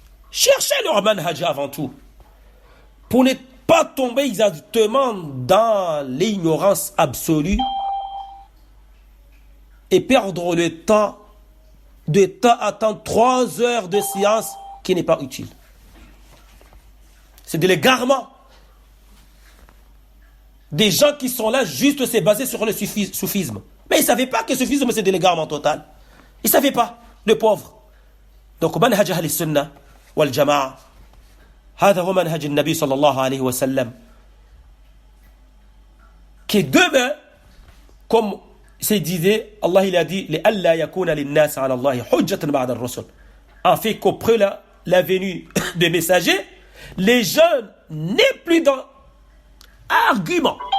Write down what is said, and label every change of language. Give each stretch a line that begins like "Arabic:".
French: Cherchez leur manhaj avant tout. Pour ne pas tomber exactement dans l'ignorance absolue et perdre le temps à attendre 3 heures de séance qui n'est pas utile. C'est de l'égarement. Des gens qui sont là juste se baser sur le soufisme. Mais ils ne savaient pas que le soufisme c'est de l'égarement total. Ils ne savaient pas, le pauvre. Donc, manhaj ahli sunnah wal jama'a.
Arabic: هذا هو منهج النبي صلى الله عليه وسلم.
French: Qui demain, comme c'est disait, Allah il a dit
Arabic: لألا يكون للناس على الله حجة بعد الرسل.
French: En fait qu'après la venue des messagers, les jeunes n'est plus dans argument.